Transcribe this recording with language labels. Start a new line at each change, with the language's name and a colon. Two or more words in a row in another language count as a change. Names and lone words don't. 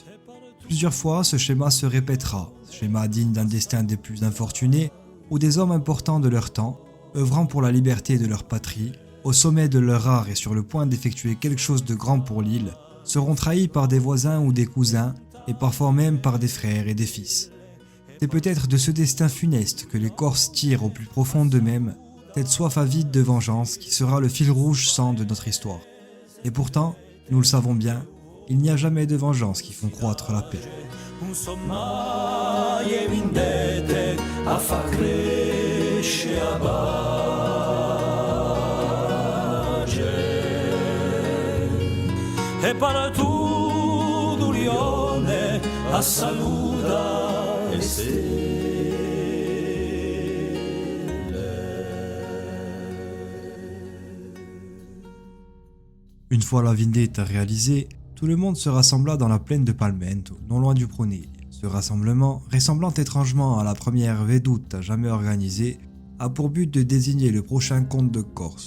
French: Plusieurs fois, ce schéma se répétera, schéma digne d'un destin des plus infortunés, où des hommes importants de leur temps, œuvrant pour la liberté de leur patrie, au sommet de leur art et sur le point d'effectuer quelque chose de grand pour l'île, seront trahis par des voisins ou des cousins, et parfois même par des frères et des fils. C'est peut-être de ce destin funeste que les Corses tirent au plus profond d'eux-mêmes cette soif avide de vengeance qui sera le fil rouge sang de notre histoire. Et pourtant, nous le savons bien, il n'y a jamais de vengeance qui font croître la paix. E partuto lione a saluta e Une fois la vendetta réalisée, tout le monde se rassembla dans la plaine de Palmento, non loin du Pronegli. Ce rassemblement, ressemblant étrangement à la première veduta jamais organisée, a pour but de désigner le prochain comte de Corse.